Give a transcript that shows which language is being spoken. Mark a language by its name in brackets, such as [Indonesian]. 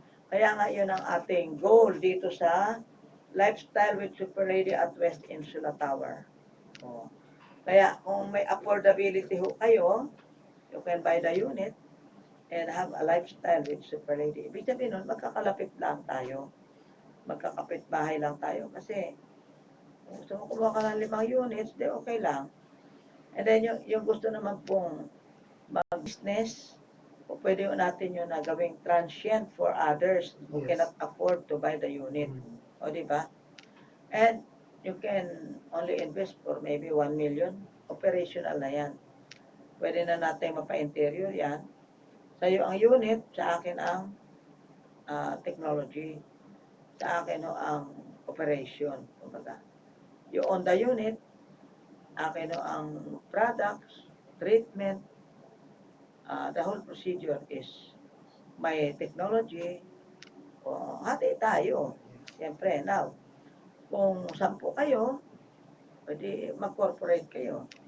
[Filipino] Kaya nga yun ang ating goal dito sa Lifestyle with Super Lady at West Insula Tower. Oh. Kaya kung may affordability ho kayo, [English] you can buy the unit and have a lifestyle with Super Lady. [Filipino] Ibig sabihin nun, magkakalapit lang tayo. Magkakapit bahay lang tayo. Kasi kung gusto mo kumuha ka ng 5 units, di okay lang. And then yung gusto naman pong mag-business, o pwede natin yun na gawing transient [English] for others who Yes. cannot afford to buy the unit. [Filipino] O di ba? [English] And you can only invest for maybe 1 million. [Filipino] Operational na yan. Pwede na natin mapa-interior yan. Sa'yo ang unit, sa akin ang technology. Sa akin ho ang operation. Kumbaga. [English] You own the unit, [Filipino] akin ho ang products, [English] treatment, the whole procedure is may technology. [Filipino] O, hati tayo. Siyempre, now, kung 10 kayo, pwede mag-corporate kayo.